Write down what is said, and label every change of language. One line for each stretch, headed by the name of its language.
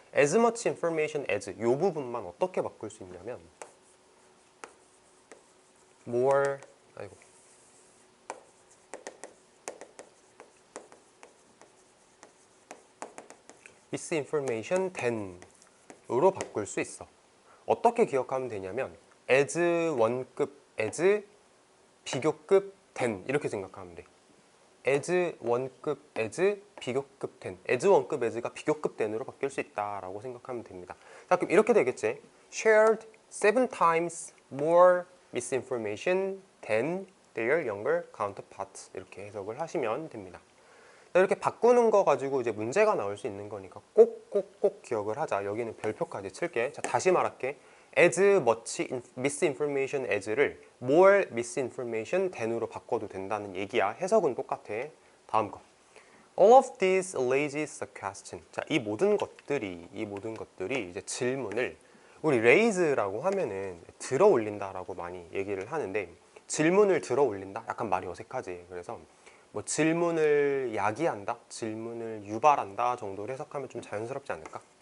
English: as much information as
Korean: 이 부분만 어떻게 바꿀 수 있냐면
English: more misinformation than으로
Korean: 바꿀 수 있어. 어떻게 기억하면 되냐면 as 원급 as 비교급 than 이렇게 생각하면 돼. as 원급 as 비교급 than as 원급 as가 비교급 than으로 바뀔 수 있다라고 생각하면 됩니다. 자, 그럼 이렇게 되겠지.
English: shared 7 times more misinformation than their younger counterparts
Korean: 이렇게 해석을 하시면 됩니다. 자, 이렇게 바꾸는 거 가지고 이제 문제가 나올 수 있는 거니까 꼭 기억을 하자. 여기는 별표까지 칠게. 자, 다시 말할게.
English: as much misinformation as를 more misinformation than으로
Korean: 바꿔도 된다는 얘기야. 해석은 똑같아. 다음 거.
English: All of these lazy suggestions.
Korean: 자, 이 모든 것들이 이제 질문을 우리 raise라고 하면은 들어 올린다라고 많이 얘기를 하는데 질문을 들어 올린다? 약간 말이 어색하지. 그래서 뭐 질문을 야기한다? 질문을 유발한다 정도로 해석하면 좀 자연스럽지 않을까?